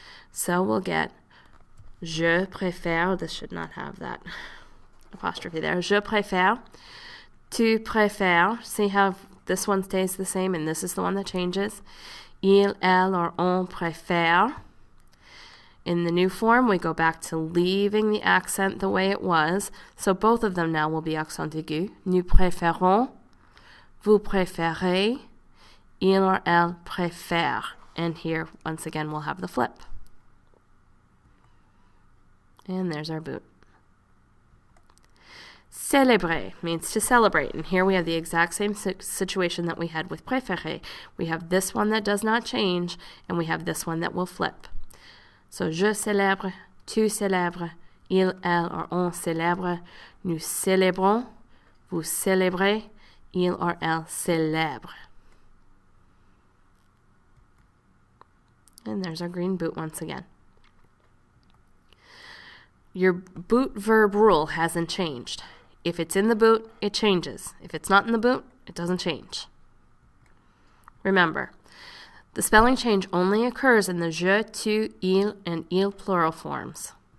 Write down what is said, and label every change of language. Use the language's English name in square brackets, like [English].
[English] So we'll get [French] je préfère, [English] this should not have that apostrophe there, [French] je préfère, tu préfères, [English] see how this one stays the same and this is the one that changes. [French] Il, elle, or on préfère. [English] In the new form, we go back to leaving the accent the way it was. So both of them now will be accent aigu. [French] Nous préférons, vous préférez, il or elle préfère. [English] And here, once again, we'll have the flip. And there's our boot. Célébrer means to celebrate, and here we have the exact same situation that we had with préférer. We have this one that does not change, and we have this one that will flip. [French] So, je célèbre, tu célèbres, il, elle, or on célèbre, nous célébrons, vous célébrez, il or elle célèbre. [English] And there's our green boot once again. Your boot verb rule hasn't changed. If it's in the boot, it changes. If it's not in the boot, it doesn't change. Remember, the spelling change only occurs in the je, tu, il, and il plural forms.